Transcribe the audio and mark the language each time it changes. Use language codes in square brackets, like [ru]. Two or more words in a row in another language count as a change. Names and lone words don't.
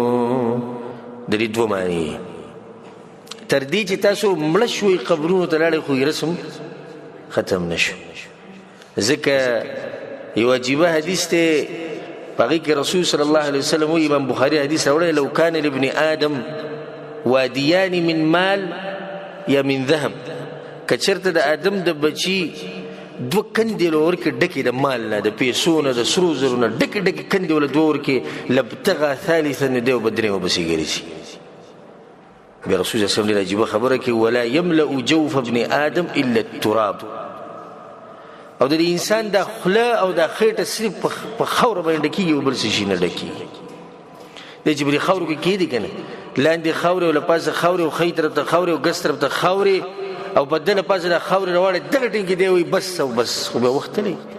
[ps] د دې دوه معنی تر دې چې تاسو مړه شوئ قبرونو ته لاړئ خو رسم ختم نه شو ځکه یو عجیبه حدیث دی په هغې کې رسول [ar] صلی الله علیه وسلم [ps] وایي امام بخاري حدیث راوړی [ar] لو کان لابن آدم وادیان من مال یا من ذهب [ps] که چېرته د آدم د بچي دوه کندې له ورکې ډکې د مال نه د پیسو نه د سرو زرو نه ډکې ډکې کندې وله دوه ورکې [ar] لابتغى ثالثا [ps] نو دی به درېیمه پسې ګرځي بیا رسول [ar] صلی الله علیه وسلم [ps] ډېره عجیبه خبره کوي [ar] ولا یملأ جوف ابن آدم الا التراب [ps] او د انسان دا خوله او دا خېټه صرف په خاوره باندې ډکېږي او بل څه شي نه ډکېږي دی چې په دې خاورو کې کېدي که نه لاندې خاورې او له پاسه خاورې او ښی طرف ته خاورې او ګس طرف ته خاورې او په ده له پاسه دا خاورې راواړې دغه ټیم کې دی وایي بس او بس خو بیا وخت تللی